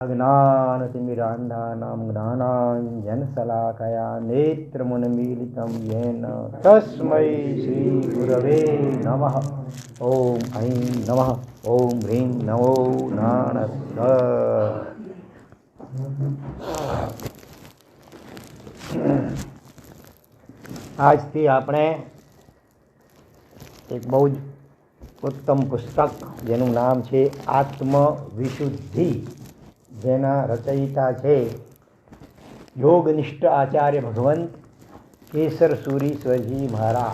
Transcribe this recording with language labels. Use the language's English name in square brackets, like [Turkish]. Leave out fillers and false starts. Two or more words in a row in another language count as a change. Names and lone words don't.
[Sanskrit] अज्ञानतिमिरान्धानां ज्ञानाञ्जनशलाकया नेत्रमुन्मीलितं येन तस्मै श्रीगुरवे नमः। ॐ ऐं नमः। ॐ ह्रीं नमो नारायणाय। [Gujarati] આજથી આપણે એક બહુ જ ઉત્તમ પુસ્તક જેનું નામ છે આત્મવિશુદ્ધિ, જેના રચયિતા છે યોગનિષ્ઠ આચાર્ય ભગવંત કેસર સુરીશ્વરજી મહારાજ.